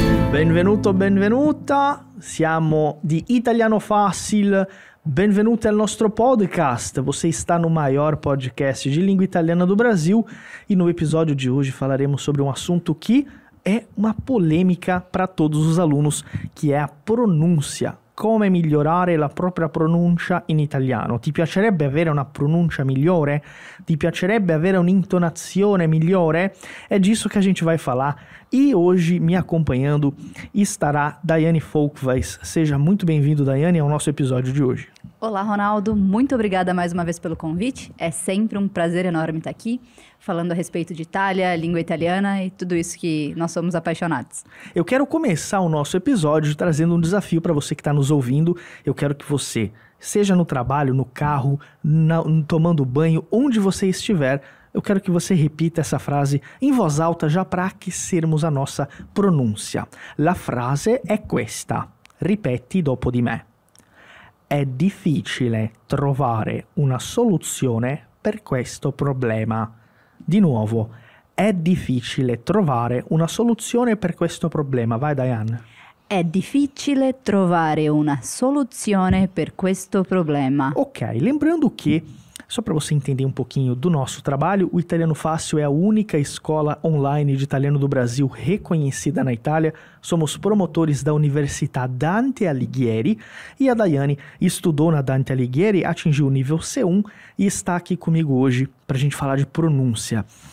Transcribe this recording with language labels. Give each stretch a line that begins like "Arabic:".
Italian: Benvenuto, benvenuta, siamo di Italiano Fácil, benvenuti al nostro podcast.
Portuguese: Você está no maior podcast de língua italiana do Brasil e no episódio de hoje falaremos sobre um assunto que é uma polêmica para todos os alunos, que é a pronúncia.
Italian: Come migliorare la propria pronuncia in italiano. Ti piacerebbe avere una pronuncia migliore? Ti piacerebbe avere un'intonazione migliore?
Portuguese: É disso que a gente vai falar. E hoje, me acompanhando, estará Daiane Folkvais. Seja muito bem-vindo, Daiane, ao nosso episódio de hoje. Olá, Ronaldo. Muito obrigada mais uma vez pelo convite. É sempre um prazer enorme estar aqui, falando a respeito de Itália, língua italiana e tudo isso que nós somos apaixonados. Eu quero começar o nosso episódio trazendo um desafio para você que está nos ouvindo. Eu quero que você, seja no trabalho, no carro, tomando banho, onde você estiver, eu quero que você repita essa frase em voz alta já para aquecermos a nossa pronúncia.
Italian: La frase è questa. Ripeti dopo di me. È difficile trovare una soluzione per questo problema. Di nuovo, è difficile trovare una soluzione per questo problema.
Portuguese: Vai, Diane.
Italian: È difficile trovare una soluzione per questo problema.
Portuguese: Ok, lembrando que, só para você entender um pouquinho do nosso trabalho, o Italiano Fácil é a única escola online de italiano do Brasil reconhecida na Itália. Somos promotores da Universidade Dante Alighieri e a Daiane estudou na Dante Alighieri, atingiu o nível C1 e está aqui comigo hoje para a gente falar de pronúncia.